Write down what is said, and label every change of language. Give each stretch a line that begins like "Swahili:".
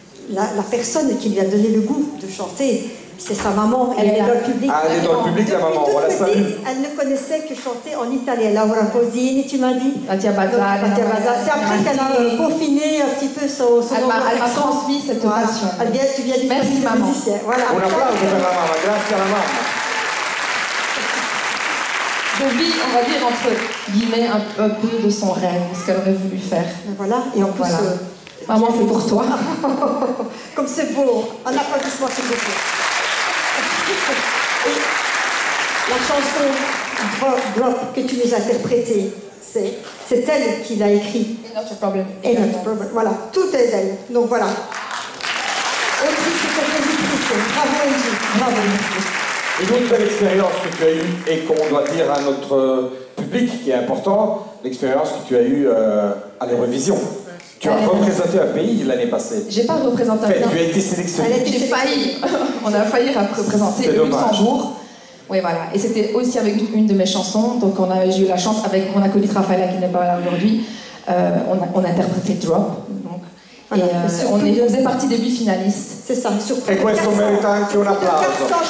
French: La personne qui lui a donné le goût de chanter, c'est sa maman, elle est dans le public. Ah, elle est dans le public, la maman, on la salue. Elle ne connaissait que chanter en italien. Laura Pausini, tu m'as dit. Mattia Bazza. C'est après qu'elle a peaufiné un petit peu son Elle m'a transmis cette passion. Tu viens du Merci, maman. musicien. Voilà.
Italian: Un applauso per la mamma, grazie alla mamma.
French: Je vis, on va dire, entre guillemets, un peu de son rêve, ce qu'elle aurait voulu faire. Voilà, et en plus... Voilà. Maman, c'est pour toi. Comme c'est beau. Un applaudissement, s'il vous plaît. Et la chanson Drop que tu nous as interprétée, c'est elle qui l'a écrite. Et notre problème. Et notre problème. Voilà, tout est elle. Donc voilà. Autrice et compositrice. Bravo Angie. Bravo. Une autre belle expérience que tu as eue et qu'on doit dire à notre public qui est important, l'expérience que tu as eue à l'Eurovision. Tu as représenté un pays l'année passée. J'ai pas représenté un pays. Tu as été sélectionnée. J'ai failli. On a failli représenter le Luxembourg. Oui, voilà. Et c'était aussi avec une de mes chansons. Donc j'ai eu la chance avec mon acolyte Raphaël qui n'est pas là aujourd'hui. On a interprété Drop. Donc, voilà. Et on faisait partie des 8 finalistes. C'est ça.
Italian: E questo merita anche un applauso.